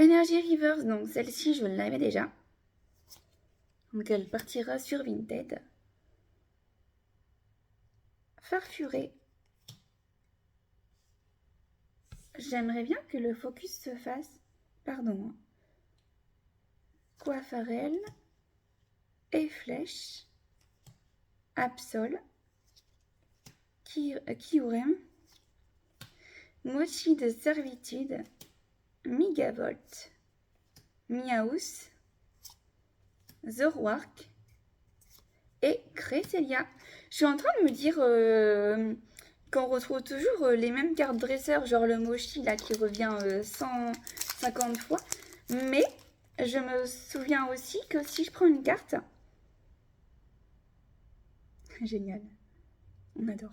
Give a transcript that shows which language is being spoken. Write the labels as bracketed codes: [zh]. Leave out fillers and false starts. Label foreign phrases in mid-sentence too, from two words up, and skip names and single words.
[fr] Energy Reverse, donc celle-ci, je l'avais déjà. Donc elle partira sur Vinted. Farfuré. J'aimerais bien que le focus se fasse. Pardon. Coiffarelle. Et flèche. Absol. Kyurem. Mochi de servitude. Megavolt. Miaus. Zorwark et Cresselia. Je suis en train de me dire qu'on retrouve toujours les mêmes cartes dresseurs, genre le Mochi là qui revient 150 fois. Mais je me souviens aussi que si je prends une carte... Génial, on adore.